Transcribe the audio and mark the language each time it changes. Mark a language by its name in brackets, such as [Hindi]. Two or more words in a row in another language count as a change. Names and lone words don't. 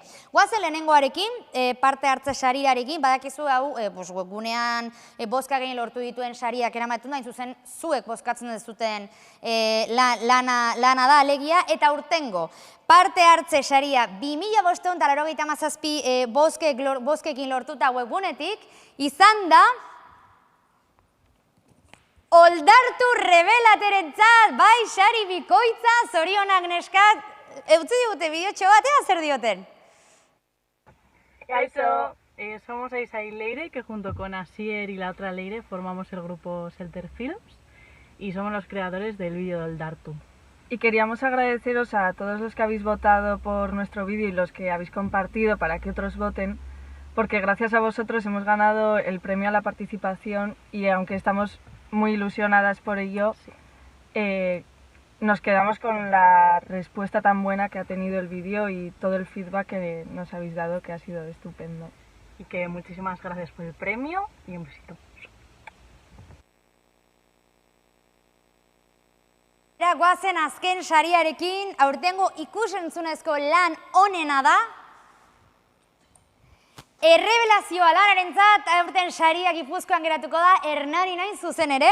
[Basque] Goazen lehenengoarekin, parte hartze sarirarekin, badakizu hau webgunean bozka gehien lortu dituen sariak eramatun da, hain zuzen zuek bozkatzen dezuten lana da alegia, eta urtengo parte hartze saria 2587 bozkekin lortuta webgunetik, izan da Oldartu Rebelaterentzat, bai sari bikoitza, zorionak neskat, utzi digute bideotxo batea, zer dioten? Kaixo, [Spanish] somos Aisa y Leire, que junto con Asier y la otra Leire formamos el grupo Shelter Films y somos los creadores del vídeo del Oldartu. Y queríamos agradeceros a todos los que habéis votado por nuestro vídeo y los que habéis compartido para que otros voten, porque gracias a vosotros hemos ganado el premio a la participación y aunque estamos muy ilusionadas por ello, nos quedamos con la respuesta tan buena que ha tenido el vídeo y todo el feedback que nos habéis dado, que ha sido estupendo. Y que muchísimas gracias por el premio y un besito. [Basque] Goazen azken sariarekin, aurtengo ikusentzunezko lan onena da, Errebelazioa lanarentzat, aurten saria Gipuzkoan geratuko da, Hernani nain zuzen ere.